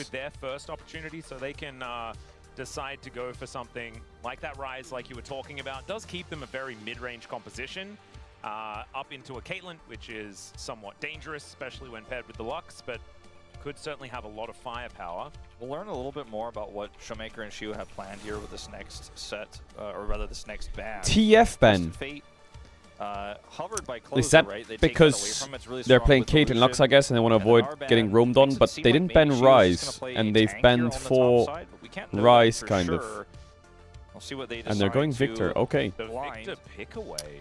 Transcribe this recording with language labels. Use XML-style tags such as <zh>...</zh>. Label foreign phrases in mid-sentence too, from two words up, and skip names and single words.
<en>with their first opportunity, so they can decide to go for something like that Rise, like you were talking about. Does keep them a very mid-range composition up into a Caitlyn, which is somewhat dangerous, especially when paired with the Lux, but could certainly have a lot of firepower. We'll learn a little bit more about what Showmaker and Shiu have planned here with this next set, or rather this next ban. TF ban. Fate, hovered by closer, Is that right? They take that away because from him. It's really they're strong playing with the Kate and Lux, Lucian, I guess, and they want to and avoid our ban getting roamed on, makes it but seem they like didn't maybe ban Shiu's Rise, just gonna play and a they've tank banned here on the top 4 side, but we can't know Rise, for kind of. sure. We'll see what they decide And they're going to Victor, okay. The blind. Victor pick away.</en>